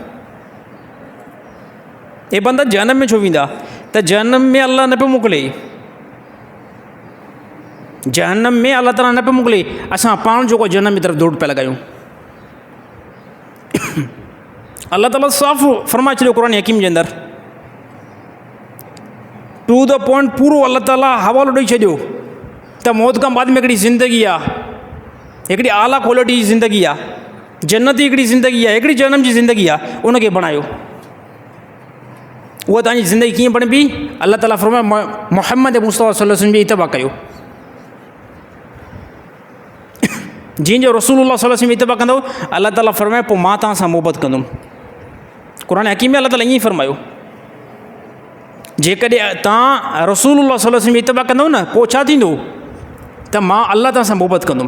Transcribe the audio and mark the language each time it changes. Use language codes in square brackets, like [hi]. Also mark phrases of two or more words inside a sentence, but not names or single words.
[sd] त जहन्नम में अल्लाह न पियो मोकिले, जहन्नम में अल्लाह ताला न पियो मोकिले, असां पाण जेको जहन्नम जी तरफ़ दौड़ पिया लॻायूं। अल्लाह ताला साफ़ फरमाए छॾियो क़ुरान हकीम जे अंदरि, [en] to the point [sd] पूरो अल्लाह ताला हवालो ॾेई छॾियो त मौत खां बाद में हिकिड़ी ज़िंदगी आहे, हिकिड़ी आला क्वालिटी जी ज़िंदगी आहे, जन्नती हिकिड़ी ज़िंदगी आहे, हिकिड़ी जहन्नम जी ज़िंदगी आहे, उनखे बणायो। उहा तव्हांजी ज़िंदगी कीअं बणबी? अल्लाह ताला फरमाए मुहम्मद मुस्तफ़ा [ar] صلى الله عليه وسلم [sd] जी इत्तिबा कयो। जीअं जो रसूलुल्लाह [ar] صلى الله عليه وسلم [sd] जी इत्तिबा कंदो, अल्लाह ताला फरमाए पोइ मां तव्हां सां मोहबत कंदुमि। क़ुरान हकीम में अल्लाह ताला ईअं फरमायो, जेकॾहिं तव्हां रसूलुल्लाह [ar] صلى الله عليه وسلم [sd] जी इत्तिबा कंदव न, पोइ छा थींदो त मां अल्लाह तव्हां सां मोहबत कंदुमि।